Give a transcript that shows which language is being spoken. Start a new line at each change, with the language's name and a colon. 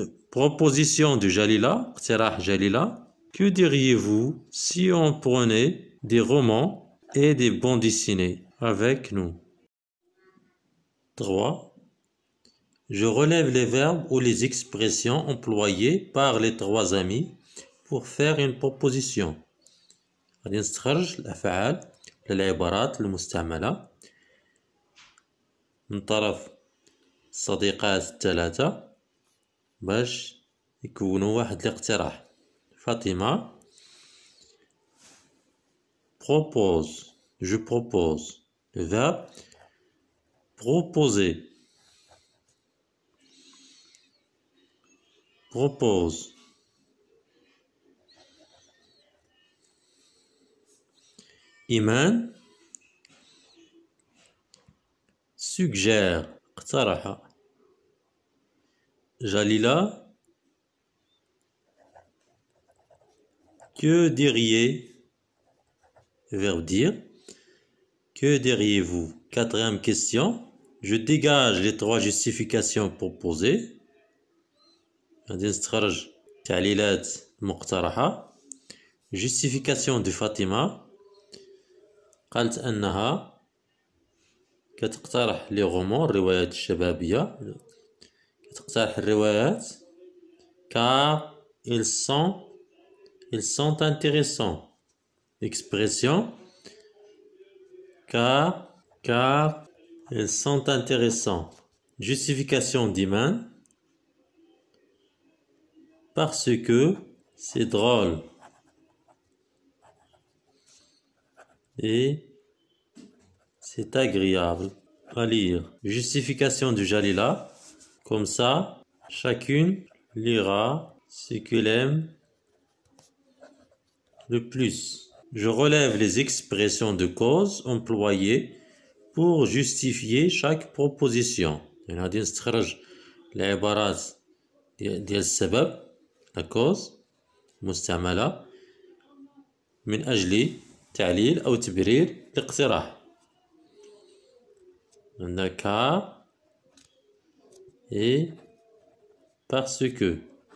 French: Proposition de Jalila,
Arabic: اقتراح جليلة.
French: Que diriez-vous si on prenait des romans et des bandes dessinées avec nous? 3. Je relève les verbes ou les expressions employées par les trois amis pour faire une proposition.
Arabic: غادي نستخرج الأفعال ولا العبارات المستعملة من طرف الصديقات الثلاثة باش يكونوا واحد الاقتراح.
French: فاطمة propose. Je propose. Le verbe proposer. Propose. إيمان suggère. اقترح. Jalila que diriez. Verbe dire. Que diriez-vous? Quatrième question. Je dégage les trois justifications proposées.
Arabic: غادي نستخرج التعليلات المقترحة.
French: Justification de
Arabic: فاطمة قالت أنها كتقترح لي غومون الروايات الشبابية كتقترح الروايات
French: car ils sont intéressants. Expression car ils sont intéressants. Justification d'Iman parce que c'est drôle et c'est agréable à lire. Justification de Jalila, comme ça, chacune lira ce qu'elle aime le plus. Je relève les expressions de cause employées pour justifier chaque proposition.
Arabic: غادي نستخرج العبارات ديال السبب la cause مستعملة من أجل تعليل أو تبرير الاقتراح.
French: عندنا car et parce que.